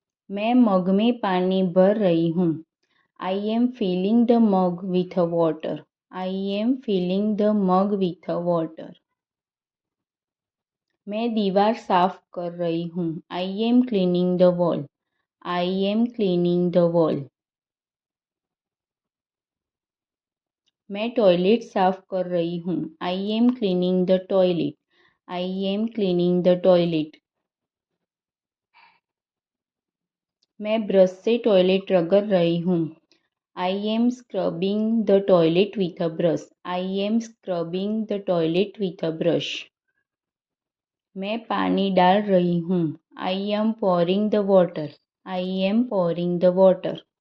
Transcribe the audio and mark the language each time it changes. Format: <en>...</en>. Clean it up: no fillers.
<hi>मैं मग में पानी भर रही हूँ.</hi> <en>I am filling the mug with water. I am filling the mug with water.</en> <hi>मैं दीवार साफ कर रही हूँ.</hi> <en>I am cleaning the wall. I am cleaning the wall.</en> <hi>मैं टॉयलेट साफ कर रही हूँ.</hi> <en>I am cleaning the toilet. I am cleaning the toilet.</en> <hi>मैं ब्रश से टॉयलेट रगड़ रही हूँ.</hi> <en>I am scrubbing the toilet with a brush. I am scrubbing the toilet with a brush.</en> <hi>मैं पानी डाल रही हूँ.</hi> <en>I am pouring the water. I am pouring the water.</en>